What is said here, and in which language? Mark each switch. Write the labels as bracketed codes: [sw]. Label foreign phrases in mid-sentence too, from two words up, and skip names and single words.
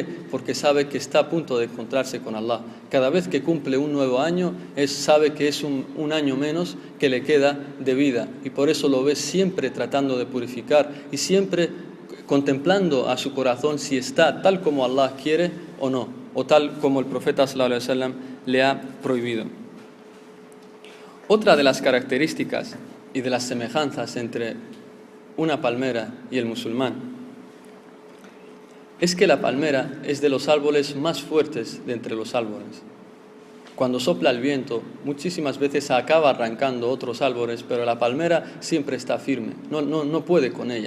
[es] Porque sabe que está a punto de encontrarse con Allah. Cada vez que cumple un nuevo año, sabe que es un año menos que le queda de vida. Y por eso lo ves siempre tratando de purificar y siempre contemplando a su corazón si está tal como Allah quiere o no, o tal como el profeta [ar] صلى الله عليه وسلم [es] le ha prohibido. Otra de las características y de las semejanzas entre una palmera y el musulmán es que la palmera es de los árboles más fuertes de entre los árboles. Cuando sopla el viento, muchísimas veces acaba arrancando otros árboles, pero la palmera siempre está firme, no puede con ella.